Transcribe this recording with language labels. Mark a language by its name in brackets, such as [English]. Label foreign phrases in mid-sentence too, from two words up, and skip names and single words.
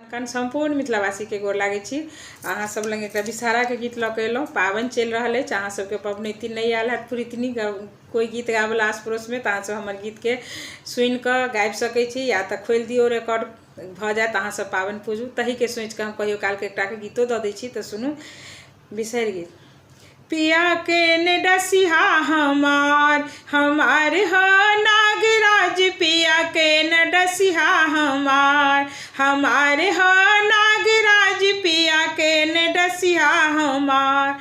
[Maithili] कन संपूर्ण मिथिलावासी के गोर लागे छी। अहाँ सब लग एक विषहारा के गीत लऽ के एलहुँ। पावन चल रहा है, अहाँ सबके पबनैतिन नहीं आयल है पुरीतनी कोई गीत गावला आस पड़ोस में, तो अहाँ सब हमर गीत के सुनि कऽ गाबि सकै छी, या तो खोलि दियौ रेकॉर्ड भ जायत। अहाँ सब पावन पूजू, तही के सोच के हम कहियो काल के एकटा के गीतो दऽ दै छी। तो सुनू बिसरि गेल। पिया के ने डसिहा हमार हो नागराज, पिया के न डसिहा हमार हो नागराज, पिया के न डसिहा हमार।